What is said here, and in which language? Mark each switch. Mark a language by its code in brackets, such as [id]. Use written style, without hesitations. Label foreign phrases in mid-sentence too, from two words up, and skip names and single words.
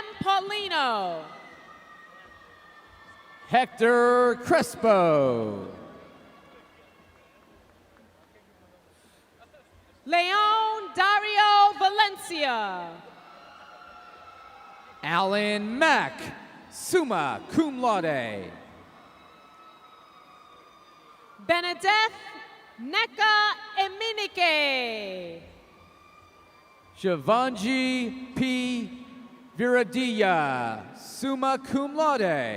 [en] Paulino. Hector Crespo. Leon Dario Valencia. Alan Mack, [la] summa cum laude. [en] Benedeth Neka Eminike. Shivanji P. Viradilla, [la] summa cum laude.